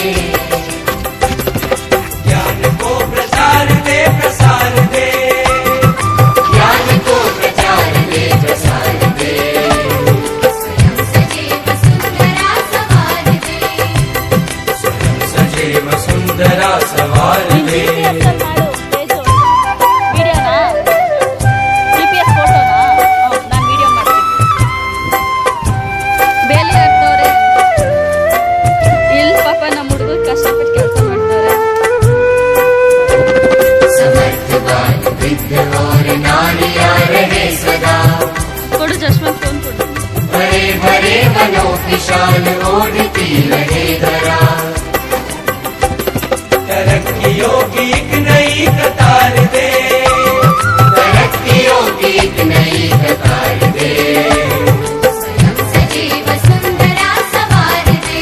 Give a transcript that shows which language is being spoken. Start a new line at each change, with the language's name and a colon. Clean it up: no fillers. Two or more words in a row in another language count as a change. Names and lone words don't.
Hindi: ज्ञान को प्रचार दे प्रसार दे। ज्ञान को प्रचार दे प्रसार दे। स्वयं सजे वसुंधरा सवार दे। स्वयं सजे वसुंधरा सवार दे।
Kannada: ವಿಡಿಯೋನಾ GPS ಫೋಟೋನಾ ನಾನು ವಿಡಿಯೋ ಮಾಡ್ತೀನಿ ಬೇಲಿ ಹಾಕ್ತವ್ರೆ ಇಲ್ಲಿ ಪಾಪ ನಮ್ಮ ಹುಡುಗರು ಕಷ್ಟಪಟ್ಟು ಕೆಲಸ ಮಾಡ್ತಾರೆ
Hindi: समर्थवान वृद्ध और नारियां रहे सदा,
Kannada: ಕೊಡು ಜಶ್ವಂತ್ ಫೋನ್ ಕೊಡು
Hindi: भरे भरे वनों की शान ओढ़ती रहे धरा। तरक्कियों की एक नई कतार दे, तरक्कियों की एक नई कतार दे। स्वयं सजे वसुंधरा सवार दे।